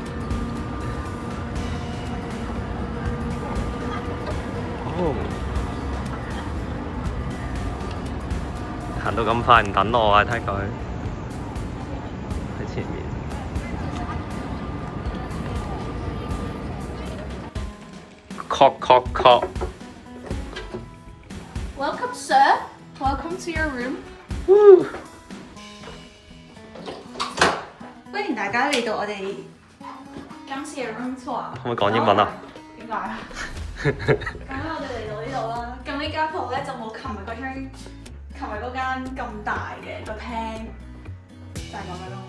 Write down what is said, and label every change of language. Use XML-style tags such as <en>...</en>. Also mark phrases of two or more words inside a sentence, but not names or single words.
<yue>哦，行到咁快唔等我啊！睇佢喺前面。</yue> <en>Knock knock knock。 Welcome, sir. Welcome to your room.</en> <yue>歡迎大家嚟到我哋今次嘅</yue> <en>room tour。</en> <yue>可唔可以講英文啊？點解啊？咁我哋嚟到呢度啦。咁呢間鋪咧就冇琴日嗰間咁大嘅個廳，就係咁樣咯。</yue>